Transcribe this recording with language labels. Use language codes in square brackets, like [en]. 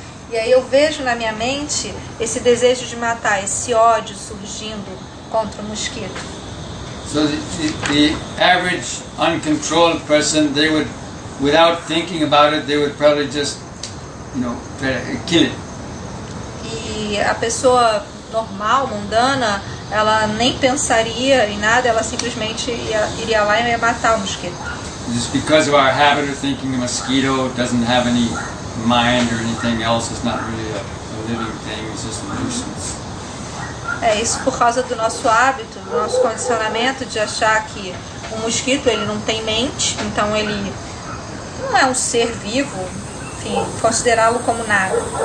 [pt] E aí eu vejo na minha mente esse desejo de matar, esse ódio surgindo contra o mosquito. [en] So the average uncontrolled person, they would, without thinking about it, they would probably just, try to kill it. [pt] E a pessoa normal, mundana, ela nem pensaria em nada, ela simplesmente iria lá e ia matar o mosquito. [en] Just because of our habit of thinking a mosquito doesn't have any mind or anything else, it's not really a living thing, it's just a nuisance. [pt] É isso por causa do nosso hábito, do nosso condicionamento de achar que o mosquito ele não tem mente, então ele não é um ser vivo, enfim, considerá-lo como nada.